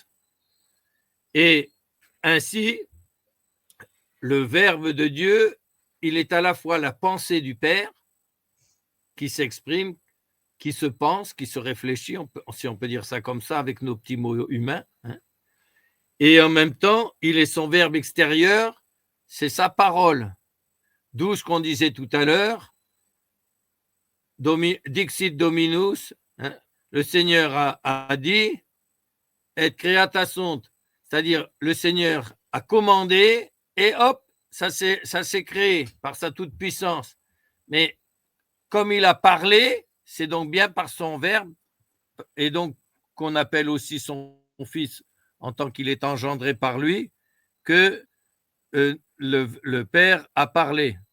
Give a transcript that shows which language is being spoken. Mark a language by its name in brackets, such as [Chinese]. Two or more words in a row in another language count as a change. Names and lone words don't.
[French] Et ainsi, le Verbe de Dieu, il est à la fois la pensée du Père, qui s'exprime, qui se pense, qui se réfléchit, si on peut dire ça comme ça, avec nos petits mots humains, hein. Et en même temps, il est son verbe extérieur, c'est sa parole. D'où ce qu'on disait tout à l'heure, [Latin] Dixit Dominus, [French] hein, le Seigneur a dit, [Latin] et creata sunt, [French] c'est-à-dire le Seigneur a commandé et hop, ça s'est créé par sa toute-puissance. Mais comme il a parlé, c'est donc bien par son verbe, et donc qu'on appelle aussi son fils en tant qu'il est engendré par lui, que le Père a parlé.